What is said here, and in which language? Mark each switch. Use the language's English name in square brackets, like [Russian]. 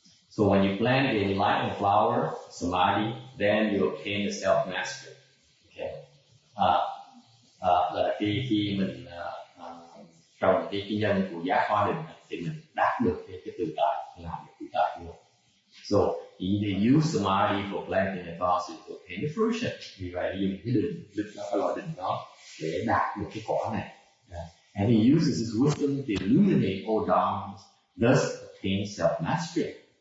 [English] So when you plant the enlightened flower, samadhi, then you obtain the self-mastery. Okay. [Vietnamese] Là khi mình trồng cái nhân của giác hoa định thì mình đạt được cái tự tại, làm được tự tại vương. [English] So they use samadhi for planting the causes to obtain the fruition. [Vietnamese] Vì vậy dùng cái định đó, cái loại định đó để đạt được cái quả này. [English] And he uses his wisdom to illuminate all dharmas, thus obtain self-mastery.